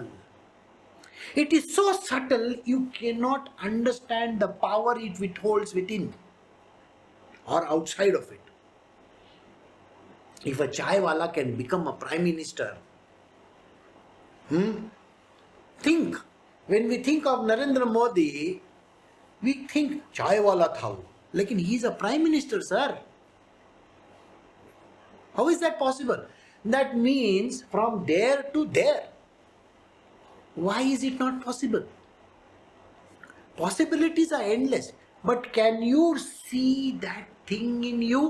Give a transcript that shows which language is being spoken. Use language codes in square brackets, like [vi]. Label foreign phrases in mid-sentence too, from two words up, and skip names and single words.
[en] It is so subtle, you cannot understand the power it withholds within or outside of it. If a [hi] चाय वाला [en] can become a prime minister, think, when we think of Narendra Modi, we think [hi] चाय वाला था वो. [en] Lekin he is a prime minister, sir. How is that possible? That means from there to there. Why is it not possible? Possibilities are endless. But can you see that thing in you?